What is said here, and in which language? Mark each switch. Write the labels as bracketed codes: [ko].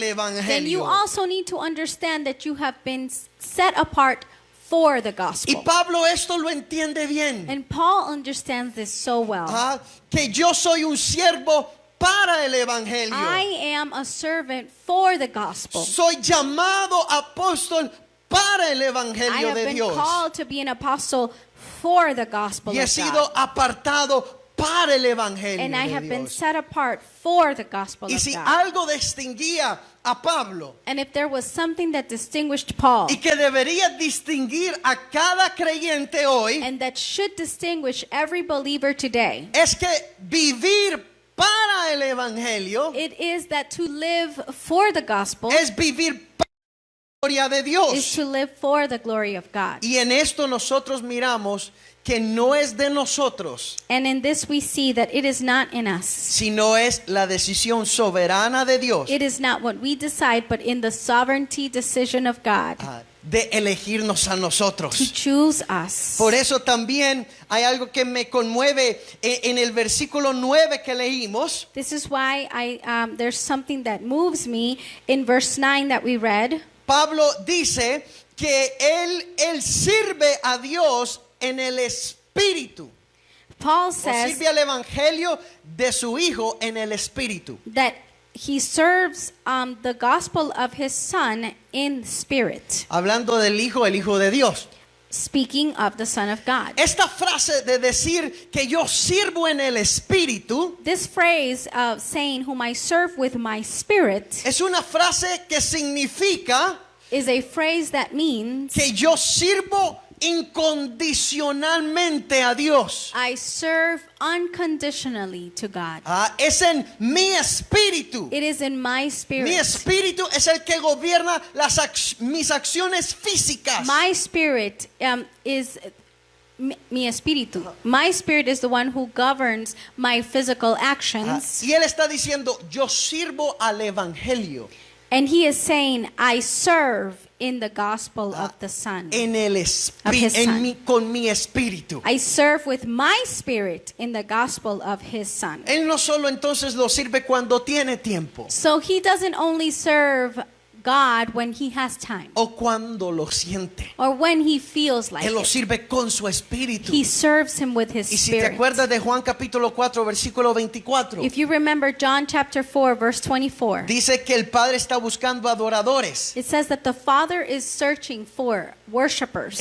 [en] then you [es] evangelio. [en] also need to understand that you have been set apart for the gospel. [es] Pablo esto lo entiende bien. [en] And Paul understands this so well. [es] Que yo soy un siervo para el evangelio. [en] I am a servant for the gospel. [es] Soy llamado apóstol para el [en] I [es] evangelio [en] have [es] de [en] been [es] Dios. [en] called to be an apostle for the gospel [es] Y he [en] of [es] sido [en] God. [es] apartado para el evangelio [en] And I [es] de [en] have been [es] Dios. [en] set apart for the gospel [es] Y [en] of [es] si [en] God. [es] algo distinguía a Pablo [en] And if there was something that distinguished Paul, [es] y que debería distinguir a cada creyente hoy, [en] and that should distinguish every believer today, [es] es que vivir para el evangelio [en] it is that to live for the gospel [es] es vivir para la gloria de [en] is [es] Dios. [en] to live for the glory of God. [es] Y en esto nosotros miramos que no es de nosotros, [en] And in this we see that it is not in us. [es] sino es la decisión soberana de Dios [en] It is not what we decide, but in the sovereignty decision of God [es] de elegirnos a [en] to [es] nosotros. [en] choose us. [es] Por eso también hay algo que me conmueve en el versículo 9 que leímos. [en] This is why there's something that moves me in verse 9 that we read. [es] Pablo dice que él sirve a Dios en el espíritu. [en] Paul [es] O [en] says [es] sirve al evangelio de su hijo en el espíritu. [en] that he serves the gospel of his son in spirit. [es] Hablando del hijo, el hijo de Dios. [en] speaking of the Son of God. [es] Esta frase de decir que yo sirvo en el Espíritu [en] This phrase of saying whom I serve with my spirit [es] es una frase que significa [en] is a phrase that means [es] que yo sirvo incondicionalmente a Dios. [en] I serve unconditionally to God. [es] Es en mi espíritu. [en] It is in my [es] Mi [en] spirit. [es] espíritu es el que gobierna mis acciones físicas. [en] My spirit is [es] mi espíritu. [en] My spirit is the one who governs my physical actions. [es] Y él está diciendo, yo sirvo al evangelio. [en] And he is saying, I serve in the gospel of the Son. [es] En el [en] Of his Son. [es] con mi espíritu. [en] I serve with my spirit in the gospel of his Son. [es] Él no solo entonces lo sirve cuando tiene tiempo [en] So he doesn't only serve God when he has time [es] o cuando lo siente. [en] or when he feels like [es] Él lo [en] it. [es] sirve con su espíritu. [en] He serves him with his [es] Y si te [en] spirit. [es] acuerdas de Juan capítulo 4 versículo 24, [en] If you remember John chapter 4 verse 24, [es] dice que el Padre está buscando adoradores [en] it says that the Father is searching for worshipers